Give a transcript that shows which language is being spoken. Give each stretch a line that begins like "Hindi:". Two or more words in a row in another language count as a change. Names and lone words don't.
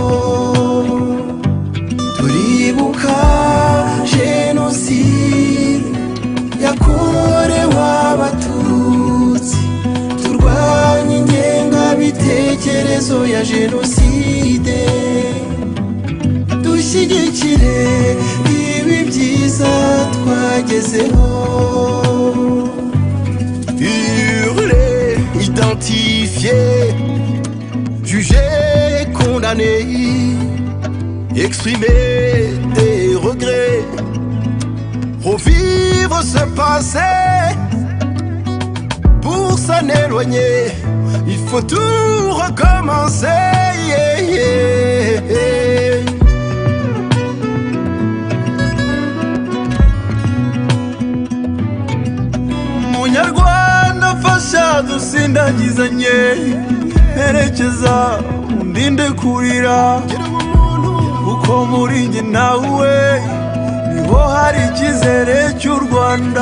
Kinyarwanda: Turibuka génocide yakorewe abatutsi, turwanye ingengabitekerezo ya génocide, dushyigikire ibi byiza twagezeho.
French: Hurler, identifier, juger, condamner, exprimer des regrets, revivre ce passé. Pour s'en éloigner, il faut tout recommencer.
English: Yeah, yeah.
Kinyarwanda: Munyarwanda fasha dusindagizanye, herekeza undinde kurira, kuko muri njye nawe niho hari icyizere cy'u Rwanda.